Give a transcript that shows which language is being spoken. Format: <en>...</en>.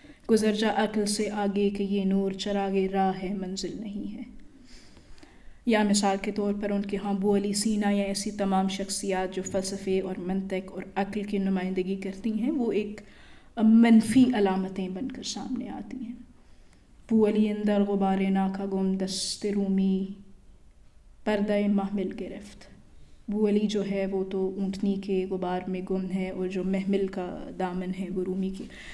<ur>گزر جا عقل سے آگے کہ یہ نور چراغ راہ ہے منزل نہیں ہے. یا مثال کے طور پر ان کے ہاں ابو علی سینا یا ایسی تمام شخصیات جو فلسفے اور منطق اور عقل کی نمائندگی کرتی ہیں، وہ ایک منفی علامتیں بن کر سامنے آتی ہیں.</ur> <fa>ابو علی اندر غبار ناکا گم دست رومی پردہ محمل گرفت.</fa> <ur>ابو علی جو ہے وہ تو اونٹنی کے غبار میں گم ہے، اور جو محمل کا دامن ہے وہ رومی کی.</ur>